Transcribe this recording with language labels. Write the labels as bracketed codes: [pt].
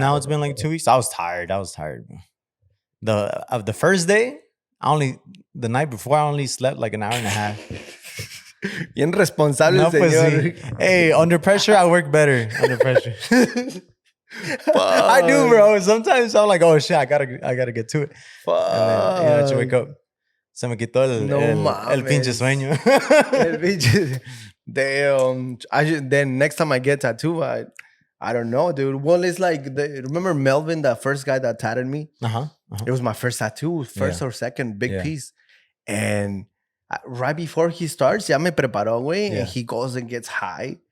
[en] Now it's been like 2 weeks. I was tired. The first day, the night before I only slept like an hour and a half. [es] Bien responsable, no, señor. [en] Hey, under pressure, I work better. Under pressure. I do, bro. Sometimes I'm like, oh shit, I gotta get to it. Fuck. And then, you wake up. [es] Se me quitó el pinche sueño. El pinche. Damn. [en] Then next time I get tattooed, I don't know, dude. Well, it's like, remember Melvin, the first guy that tattooed me? It was my first tattoo, first or second big piece. And right before he starts, [es] ya me preparó, güey. [en] And he goes and gets high.